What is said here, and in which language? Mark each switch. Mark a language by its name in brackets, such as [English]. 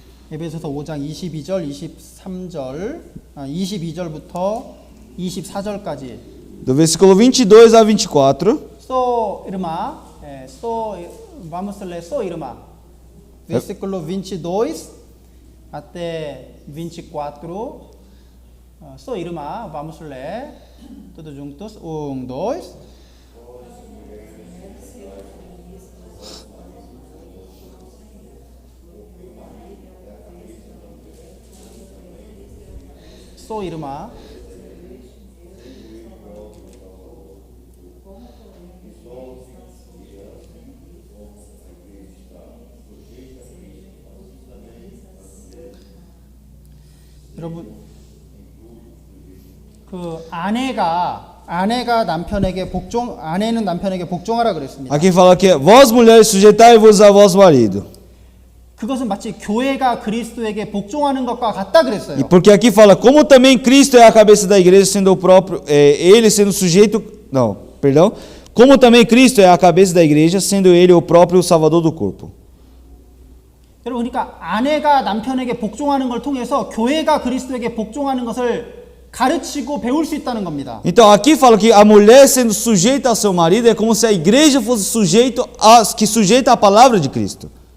[Korean] 에베소서 5장 22절, 23절, 22절부터 24절까지. [Portuguese] Do versículo 22 a 24. So irmã, vamos ler so irmã. Versículo 22 até 24. So irmã, vamos ler. Todos juntos. 1, 2. So irmã. [Korean] 여러분, 그 아내는 남편에게 복종하라 그랬습니다. [Portuguese] Aqui fala que vós mulheres sujeitai-vos a vosso marido. [Korean] 그것은 마치 교회가 그리스도에게 복종하는 것과 같다 그랬어요. [Portuguese] E porque aqui fala como também Cristo é a cabeça da igreja, sendo o próprio, ele sendo sujeito, não, perdão, como também Cristo é a cabeça da igreja, sendo ele o próprio Salvador do corpo. [Korean] 여러분, 그러니까 아내가 남편에게 복종하는 걸 통해서 교회가 그리스도에게 복종하는 것을 가르치고 배울 수 있다는 겁니다. [Portuguese] Então aqui fala que a mulher sendo sujeita ao seu marido é como se a igreja fosse sujeita à palavra de Cristo.